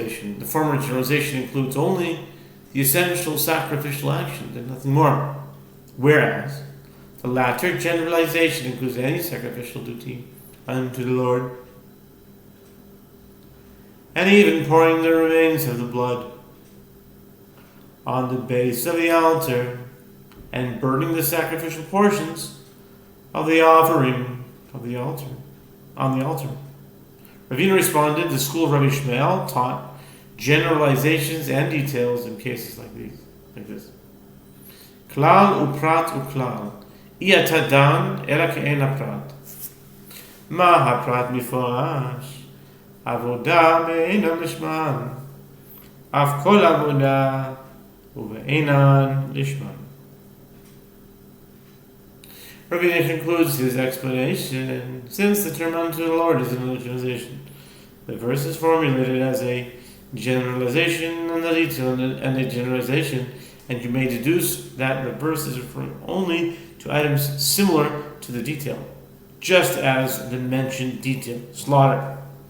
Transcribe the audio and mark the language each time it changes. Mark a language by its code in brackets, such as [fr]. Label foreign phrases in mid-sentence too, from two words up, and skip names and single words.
[en] The former generalization includes only the essential sacrificial actions and nothing more, whereas the latter generalization includes any sacrificial duty unto the Lord, and even pouring the remains of the blood on the base of the altar, and burning the sacrificial portions of the offering of the altar on the altar. Ravina responded, the school of Rabbi Shmuel taught generalizations and details in cases like this. [he] כלל ופרט וכלל, איאתה דן אלא כעין הפרט. מה הפרט מפורש, עבודה בעינן לשמן, אף כל עבודה ובעינן לשמן. [en] Ravina concludes his explanation, since the term unto the Lord is an generalization. The verse is formulated as a generalization and the detail and a generalization, and you may deduce that the verse is referring only to items similar to the detail, just as the mentioned detail, slaughter,